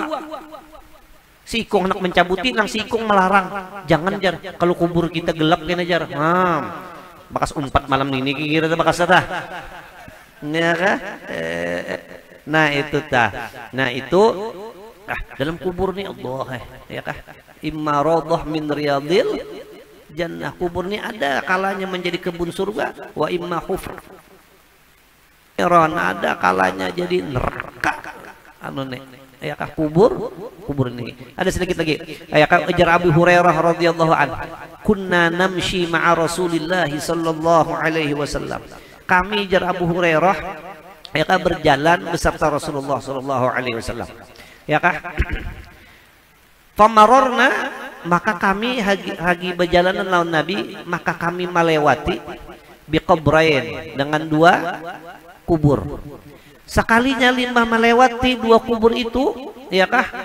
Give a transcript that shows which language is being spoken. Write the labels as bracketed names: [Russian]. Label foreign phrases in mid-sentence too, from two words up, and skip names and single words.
[Banjar] Si Ikong nak mencabuti lang si Ikong melarang jangan jar kalau kubur kita gelap kena jar. Bakas 4 malam ini kira bakas dah. Ya kah? Nah itu Nah itu dalam kubur nih Allah ya kah? [Arabic] إما روضة من رياض الجنة. [Banjar] Kubur nih ada kalanya menjadi kebun surga, [Arabic] وإما حفرة. [Banjar] Ada kalanya jadi neraka. Anu nih ya kah kubur ini. Ada sedikit lagi. Ya kah ujar Abu Hurairah [Arabic] رضي الله عنه. كنا نمشي مع رسول الله صلى الله عليه وسلم. [Banjar] Kami jar Abu Hurairah ya kah berjalan beserta Rasulullah [Arabic] صلى الله عليه وسلم. [Banjar] Ya kah? Famarorna maka kami hagi berjalanan lawan Nabi, maka kami melewati biqabrain dengan 2 kubur. Sekalinya limbah melewati 2 kubur itu, ya kah?